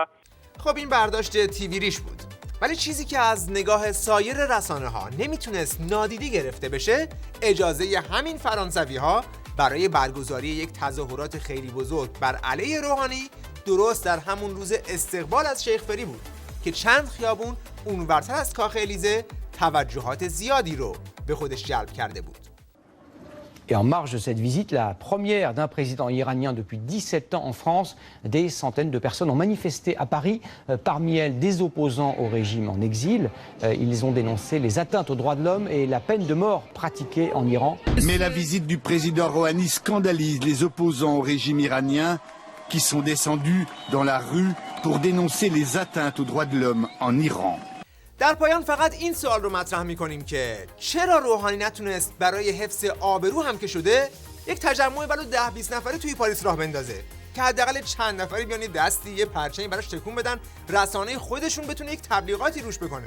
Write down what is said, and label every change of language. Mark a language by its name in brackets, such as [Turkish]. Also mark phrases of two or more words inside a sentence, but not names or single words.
[Persian] خب این برداشت تیوی ریش بود. ولی چیزی که از نگاه سایر رسانه‌ها نمیتونست نادیده گرفته بشه، اجازه همین فرانسوی‌ها برای برگزاری یک تظاهرات خیلی بزرگ بر علیه روحانی درست در همون روز استقبال از شیخ فری بود که چند خیابون اونورتر از کاخ الیزه توجهات زیادی رو به خودش جلب کرده بود. [French] Et en marge de cette visite, la première d'un président iranien depuis 17 ans en France, des centaines de personnes ont manifesté à Paris, parmi elles des opposants au régime en exil. Ils ont dénoncé les atteintes aux droits de l'homme et la peine de mort pratiquée en Iran. Mais la visite du président Rouhani scandalise les opposants au régime iranien qui sont descendus dans la rue pour dénoncer les atteintes aux droits de l'homme en Iran. [Persian] در پایان فقط این سوال رو مطرح می‌کنیم که چرا روحانی نتونست برای حفظ آبرو هم که شده یک تجمع ولو 10-20 نفره توی پاریس راه بندازه که حداقل چند نفری بیان دستی یه پرچمی براش تکون بدن، رسانه خودشون بتونه یک تبلیغاتی روش بکنه.